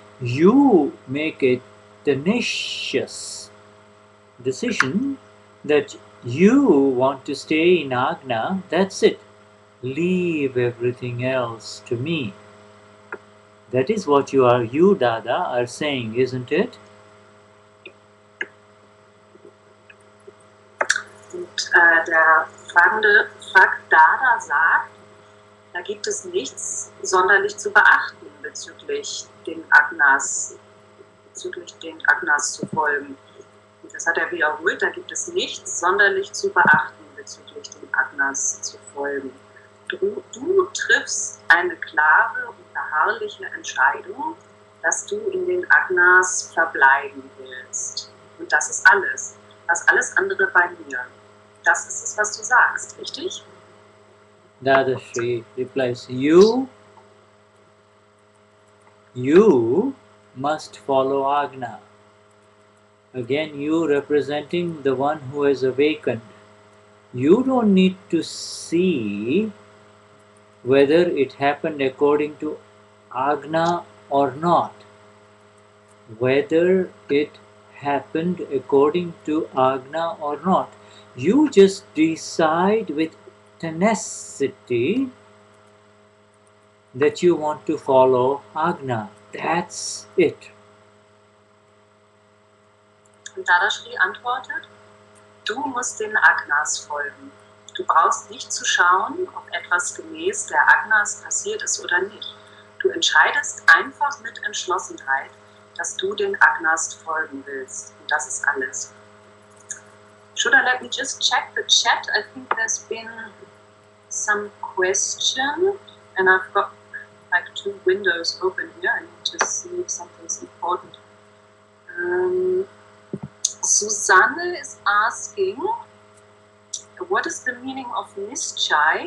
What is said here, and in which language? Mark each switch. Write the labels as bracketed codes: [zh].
[en] You make a tenacious decision that you want to stay in Agna. That's it. Leave everything else to me. That is what you Dada, are saying, isn't it? [de] Und der Fragende fragt Dada sagt, da gibt es nichts sonderlich zu beachten bezüglich den Agnas zu folgen. Und das hat er wiederholt, da gibt es nichts sonderlich zu beachten bezüglich den Agnas zu folgen. Du triffst eine klare und beharrliche Entscheidung, dass du in den Agnas verbleiben willst. Und das ist alles. Das alles andere bei mir. Das ist es, was du sagst, richtig? [en] Dadashri replies, you must follow Agna. Again, you representing the one who has awakened. You don't need to see whether it happened according to Agna or not. Whether it happened according to Agna or not. You just decide with tenacity that you want to follow Agna. That's it. [de] Und Dadashri antwortet, du musst den Agnas folgen. Du brauchst nicht zu schauen, ob etwas gemäß der Agnas passiert ist oder nicht. Du entscheidest einfach mit Entschlossenheit, dass du den Agnas folgen willst. Und das ist alles. [en] Should I let me just check the chat? I think there's been some question, and I've got like 2 windows open here. I need to see if something's important. Susanne is asking, what is the meaning of Nischai?